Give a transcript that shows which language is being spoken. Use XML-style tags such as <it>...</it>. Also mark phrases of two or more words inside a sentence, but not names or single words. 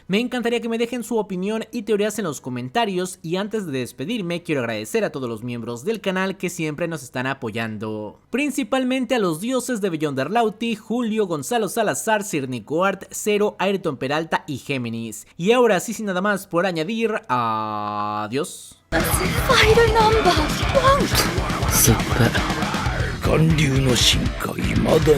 <es>Me encantaría que me dejen su opinión y teorías en los comentarios, y antes de despedirme quiero agradecer a todos los miembros del canal que siempre nos están apoyando, principalmente a los dioses de Beyonder Lauti, Julio, Gonzalo Salazar, Sir Nico Art, Zero, Ayrton Peralta y Géminis. Y ahora sí, sin nada más por añadir, adiós. すっぺ。韓流の進化未だに</es>